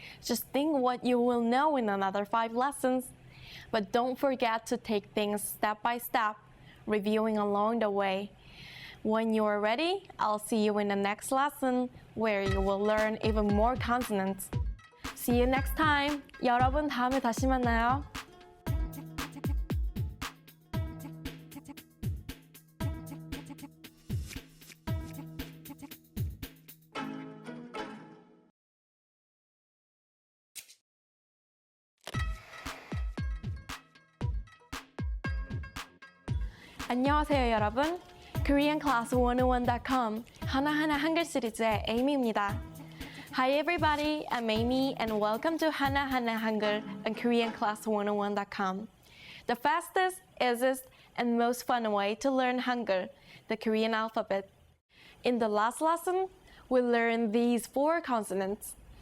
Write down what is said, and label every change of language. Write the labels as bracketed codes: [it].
[en] Just think what you will know in another 5 lessons. But don't forget to take things step by step, reviewing along the way. When you are ready, I'll see you in the next lesson where you will learn even more consonants. See you next time. [ko] 여러분 다음에 다시 만나요. 안녕하세요 여러분. KoreanClass101.com 하나하나 한글 시리즈의 에이미입니다. [en] Hi everybody, I'm Amy and welcome to 하나하나 한글 on KoreanClass101.com. The fastest, easiest, and most fun way to learn Hangul, the Korean alphabet. In the last lesson, we learned these 4 consonants.